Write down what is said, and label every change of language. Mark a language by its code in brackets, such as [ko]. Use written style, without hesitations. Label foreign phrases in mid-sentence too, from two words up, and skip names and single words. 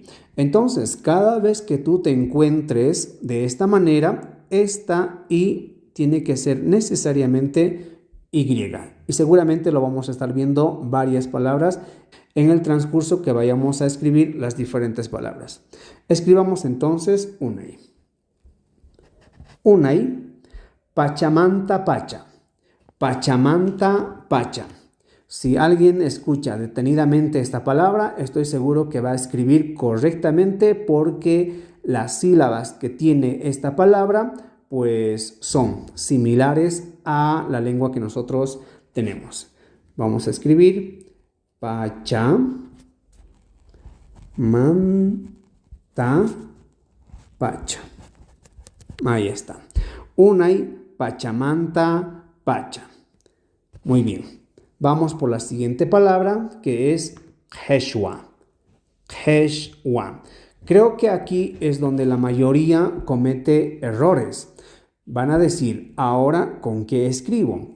[es] Entonces, cada vez que tú te encuentres de esta manera, esta I tiene que ser necesariamente Y. Y seguramente lo vamos a estar viendo varias palabras en el transcurso que vayamos a escribir las diferentes palabras. Escribamos entonces Unay. [qu] Unay, pachamanta pacha. Pachamanta pacha. [es] Si alguien escucha detenidamente esta palabra, estoy seguro que va a escribir correctamente, porque las sílabas que tiene esta palabra pues son similares a la lengua que nosotros tenemos. Vamos a escribir [qu] pacha, manta, pacha. [es] Ahí está. [qu] Unay, pachamanta, pacha. [es] Muy bien. Vamos por la siguiente palabra, que es jeshua. Jeshua. Creo que aquí es donde la mayoría comete errores. Van a decir, ahora, ¿con qué escribo?